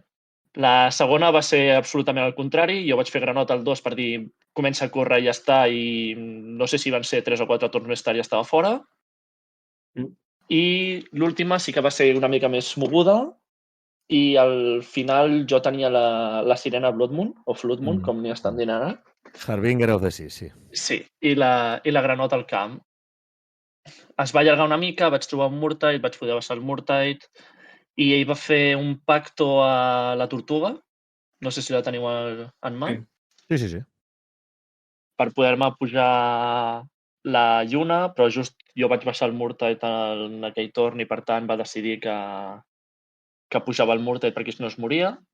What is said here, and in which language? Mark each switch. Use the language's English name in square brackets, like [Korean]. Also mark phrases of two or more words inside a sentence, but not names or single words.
[Catalan] La segona va ser absolutament al contrari. Jo vaig fer granota al 2 per dir comença a córrer i ja està, i no sé si van ser 3 o 4 torns més tard i ja estava fora. I l'última sí que va ser una mica més moguda i al final jo tenia la sirena Blood Moon, o Flood Moon, com n'hi estan dient ara. Harbinger of the Sea, sí. Sí, i la granota al camp. Es va allargar una mica, vaig trobar un Murtide, vaig poder baixar el Murtide i ell va fer un pacto a la tortuga. No sé si la teniu en mà. Sí. Per poder-me pujar la lluna, però just jo vaig baixar el Murtide en aquell torn i, per tant, va decidir que pujava el Murtide perquè si no es moria.